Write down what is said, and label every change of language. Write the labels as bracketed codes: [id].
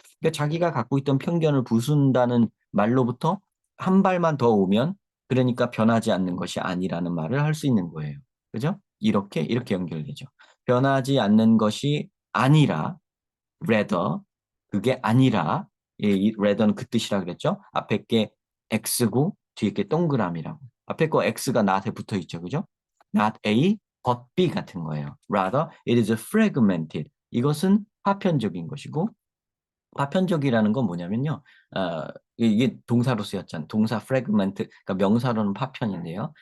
[ko] 그러니까 자기가 갖고 있던 편견을 부순다는 말로부터 한 발만 더 오면, 그러니까 변하지 않는 것이 아니라는 말을 할 수 있는 거예요. 그죠? 이렇게 연결되죠. 변하지 않는 것이 아니라, rather, 그게 아니라, 이 rather는 그 뜻이라 그랬죠? 앞에 게 X고 뒤에 게 동그라미라고. 앞에 거 X가 not에 붙어 있죠. 그죠? [en] not A, but B [ko] 같은 거예요. [en] Rather, it is fragmented. [ko] 이것은 파편적인 것이고, 파편적이라는 건 뭐냐면요. 이게 동사로 쓰였잖아요. 동사 fragment, 그러니까 명사로는 파편인데요.